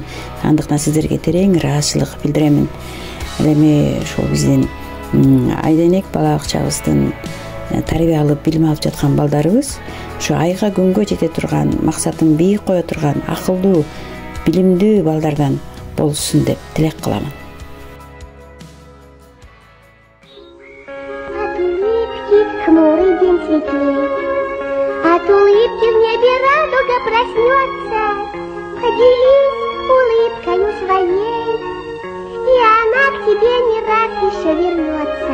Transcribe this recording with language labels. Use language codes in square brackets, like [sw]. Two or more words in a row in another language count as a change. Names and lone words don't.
[ky] Андыктан сиздерге терең ыраазычылык билдиремин. Ал эми ушул биздин Айденек бала бакчабыздын тарбия алып, билим алып жаткан балдарыбыз ушу айга күнгө жете турган, максатын бийик кое турган, акылдуу, билимдүү балдардан болушун деп тилек кыламын. [ru] Хмурый день светлеет, от улыбки в небе радуга проснется. Поделись улыбкою своей, и она к тебе не раз еще вернется.